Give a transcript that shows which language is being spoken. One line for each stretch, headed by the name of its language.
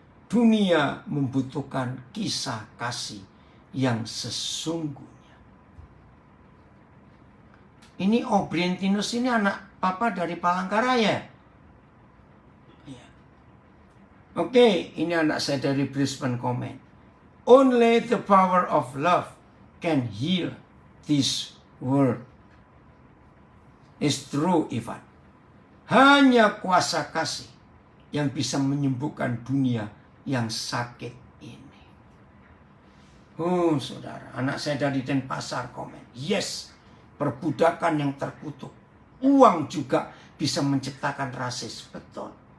Indonesian: Dunia membutuhkan kisah kasih yang sesungguhnya. Ini Obrientinus ini anak papa dari Palangkaraya. Ya. Oke, ini anak saya dari Brisbane Comment.
English: Only the power of love can heal this world. It's true, Ivan.
Indonesian: Hanya kuasa kasih yang bisa menyembuhkan dunia yang sakit ini. Oh, saudara, anak saya dari Denpasar komen. Yes, perbudakan yang terkutuk. Uang juga bisa menciptakan rasis. Betul.